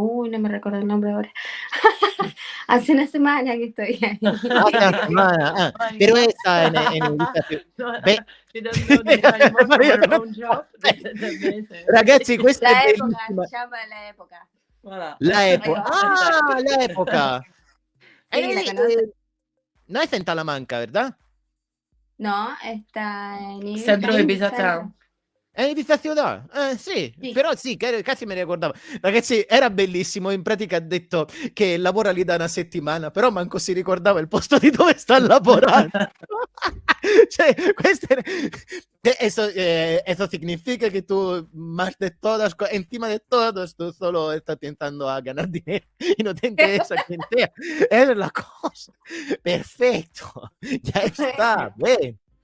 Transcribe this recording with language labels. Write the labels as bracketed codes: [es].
[es] no me recuerdo el nombre ahora. Hace una semana que estoy ahí. Hace una semana. Pero está en Ibiza. Ve- [en] She doesn't know the name of her own job. That's amazing. [it] Ragazzi, questa [es] La [it] è [es] época, [it] bellissima. [es] se llama La Época. [fr] Voilà. [es] La época. Ah, La época. Sí, ¿la conoces? No es en Talamanca, ¿verdad? No, está en Ibiza. Centro de Ibiza Centro. [en] Town. [it] È in Ibiza ciudad? Sì, Sì. però sì, quasi me ne ricordavo. Ragazzi, era bellissimo, in pratica ha detto che lavora lì da una settimana, però manco si ricordava il posto di dove sta lavorando. [es] Cioè, eso significa que tú, más de todas, encima de todos, tú solo estás pensando a ganar dinero y no te interesa quién sea. Esa es la cosa. Perfecto. Ya está. Bueno.